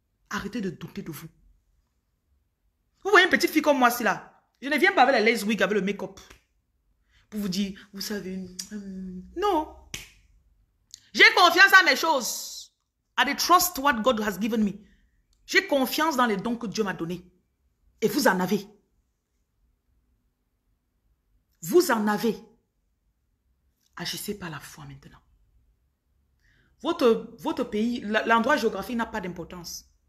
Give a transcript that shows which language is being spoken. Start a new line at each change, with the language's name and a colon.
French: Arrêtez de douter de vous. Vous voyez une petite fille comme moi, c'est là. Je ne viens pas avec la lace wig, avec le make-up. Pour vous dire, vous savez, non. J'ai confiance à mes choses.
English: I trust what God has given me.
French: J'ai confiance dans les dons que Dieu m'a donnés. Et vous en avez. Vous en avez. Agissez par la foi maintenant. Votre pays, l'endroit géographique n'a pas d'importance.